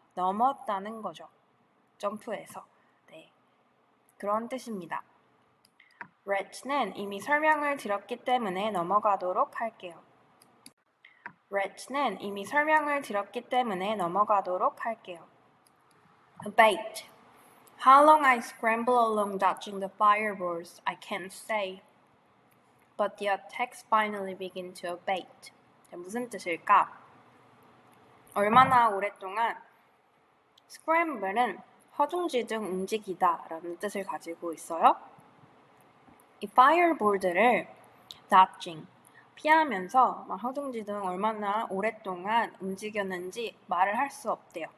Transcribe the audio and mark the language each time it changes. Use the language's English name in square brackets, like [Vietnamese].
[Korean] 넘었다는 거죠. 점프해서. 네, 그런 뜻입니다. wretch는 이미 설명을 드렸기 때문에 넘어가도록 할게요. wretch는 이미 설명을 드렸기 때문에 넘어가도록 할게요. [English] abate. How long I scramble along dodging the fireballs, I can't say. But the attacks finally begin to abate. [Korean] 무슨 뜻일까? 얼마나 오랫동안 scramble은 허둥지둥 움직이다 라는 뜻을 가지고 있어요. 이 fireball들을 dodging, 피하면서 허둥지둥 얼마나 오랫동안 움직였는지 말을 할 수 없대요.